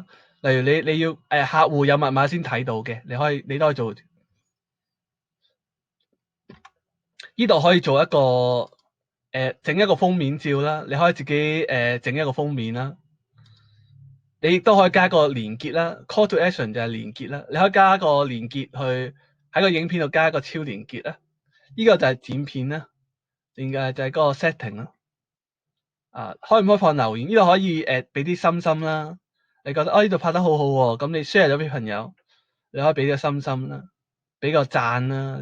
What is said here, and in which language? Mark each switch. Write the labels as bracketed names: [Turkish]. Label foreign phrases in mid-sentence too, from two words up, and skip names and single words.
[Cantonese] 例如你要客戶有密碼先睇到嘅，你都可以做。呢度可以做一個整一個封面照啦，你可以自己整一個封面啦。你亦都可以加個連結啦 ， [English] call to action [Cantonese] 就係連結啦。你可以加個連結去喺個影片度加一個超連結啦。呢個就係剪片啦，就係嗰個 setting 啦。開唔開放留言？呢度可以俾啲心心啦。你覺得呢度拍得好好喎，咁你 share 咗俾朋友，你可以俾個心心啦，俾個讚啦。